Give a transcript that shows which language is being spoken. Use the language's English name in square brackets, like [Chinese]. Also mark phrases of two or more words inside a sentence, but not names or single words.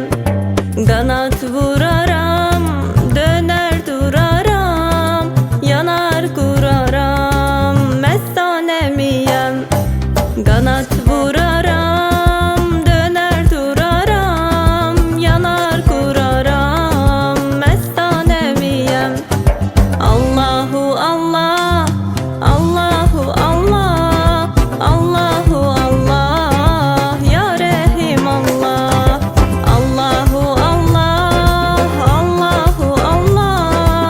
[Turkish] Kanat vuraram, döner duraram, yanar kuraram, mestanemiyem. Kanat vuraram, döner duraram, yanar kuraram, mestanemiyem. [Arabic] الله الله. الله الله. الله الله. يا رحيم الله. الله الله. الله الله.